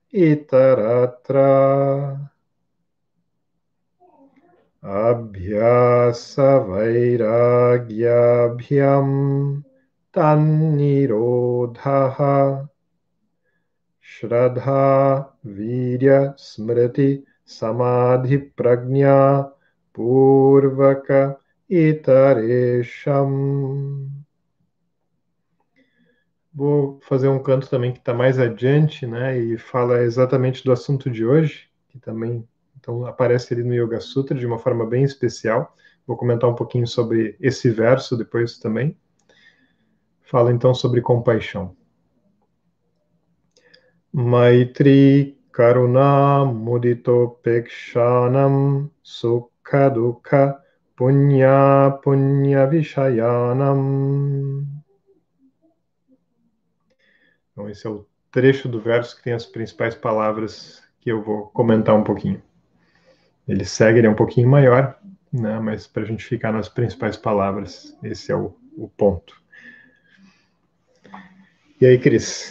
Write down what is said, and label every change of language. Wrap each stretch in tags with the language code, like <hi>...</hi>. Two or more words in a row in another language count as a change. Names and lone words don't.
<sa>इतरत्र अभ्यास वैराग्याभ्यां तन्निरोधः श्रद्धा वीर्य स्मृति समाधि प्रज्ञा पूर्वक इतरेषाम्.</sa> <pt>Vou fazer um canto também que está mais adiante, né, e fala exatamente do assunto de hoje, que também então aparece ali no Yoga Sutra de uma forma bem especial. Vou comentar um pouquinho sobre esse verso depois também. Fala então sobre compaixão.</pt> <sa>मैत्री करुणा मुदितो पेक्षणां सुख दुःख पुण्य पुण्य विषयाणाम्.</sa> <pt>Então, esse é o trecho do verso que tem as principais palavras que eu vou comentar um pouquinho. Ele segue, ele é um pouquinho maior, né, mas para a gente ficar nas principais palavras, esse é o ponto. E aí, Cris?</pt>